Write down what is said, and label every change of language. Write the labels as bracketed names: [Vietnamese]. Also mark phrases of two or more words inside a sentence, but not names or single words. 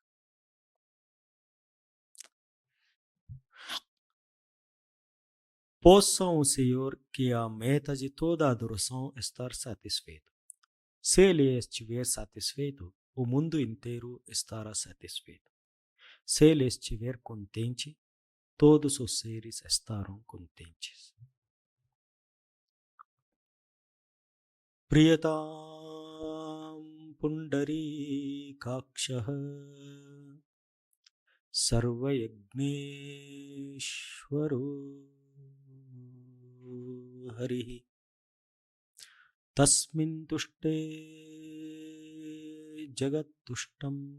[Portuguese] Possam o Senhor, que é a meta de toda adoração, estar satisfeito. Se Ele estiver satisfeito, o mundo inteiro estará satisfeito. Se Ele estiver contente, todos os seres estarão contentes. [Sanskrit] प्रियताम् पुण्डरीकाक्षः सर्वयज्ञेश्वरो हरिः तस्मिन् तुष्टे जगत् तुष्टम्